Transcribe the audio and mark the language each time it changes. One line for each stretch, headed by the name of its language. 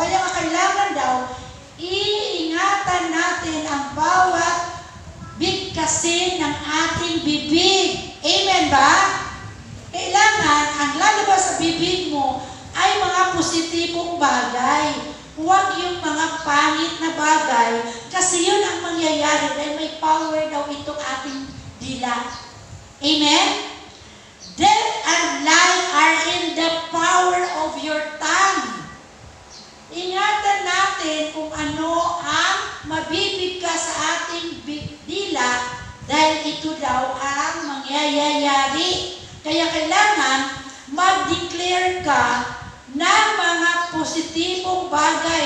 Filipino: Kaya kailangan daw, iingatan natin ang bawat bigkasin ng ating bibig. Amen ba? Kailangan ang lalabas sa bibig mo ay mga positibong bagay. Huwag yung mga pangit na bagay kasi yun ang mangyayari dahil may power daw itong ating dila. Amen?
English: Death and life are in the power of your tongue.
Filipino: Ingatan natin kung ano ang mabibigkas sa ating dila dahil ito daw ang mangyayari. Kaya kailangan mag-declare ka ng mga positibong bagay.